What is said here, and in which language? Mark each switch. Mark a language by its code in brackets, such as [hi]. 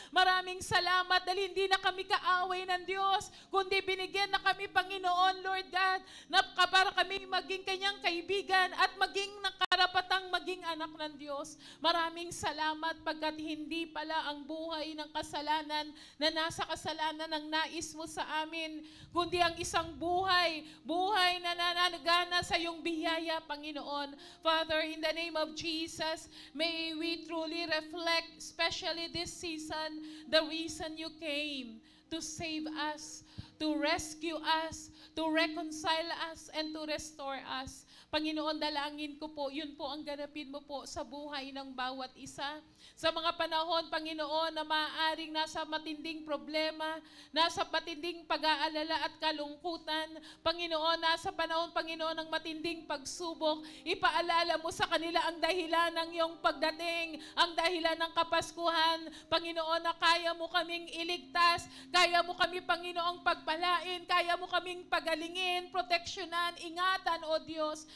[tl] Maraming salamat dahil hindi na kami kaaway ng Diyos, kundi binigyan na kami, Panginoon, Lord God, na para kami maging kanyang kaibigan at maging nakarapatang maging anak ng Diyos. Maraming salamat pagkat hindi pala ang buhay ng kasalanan na nasa kasalanan ng nais mo sa amin, kundi ang isang buhay na nananagana sa iyong biyaya, Panginoon. [en] Father, in the name of Jesus, may we truly reflect, especially this season, the reason you came to save us, to rescue us, to reconcile us, and to restore us. [tl] Panginoon, dalangin ko po, yun po ang ganapin mo po sa buhay ng bawat isa. Sa mga panahon, Panginoon, na maaaring nasa matinding problema, nasa matinding pag-aalala at kalungkutan, Panginoon, nasa panahon, Panginoon, ng matinding pagsubok, ipaalala mo sa kanila ang dahilan ng iyong pagdating, ang dahilan ng Kapaskuhan, Panginoon, na kaya mo kaming iligtas, kaya mo kami, Panginoong, pagpalain, kaya mo kaming pagalingin, proteksyonan, ingatan, O Diyos.